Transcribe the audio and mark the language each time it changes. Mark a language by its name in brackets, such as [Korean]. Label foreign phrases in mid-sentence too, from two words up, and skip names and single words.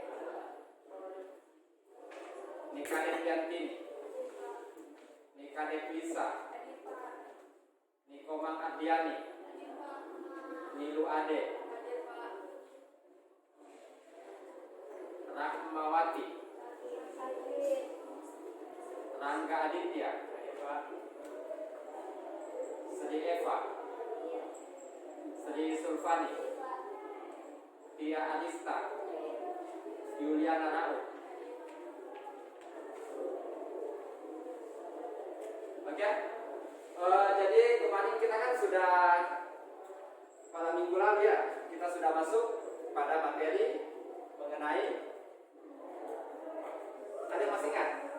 [Indonesian] Nikadek Yantini, Nikadek Lisa, Nikomang Adiani, Nilu Ade, Rahmawati, Rangga Aditya, Sri Eva, Sri Sulfani, Tia Adista, Yuliana Raul. Oke, jadi kemarin kita kan sudah pada minggu lalu ya, kita sudah masuk pada materi mengenai, ada yang masih ingat?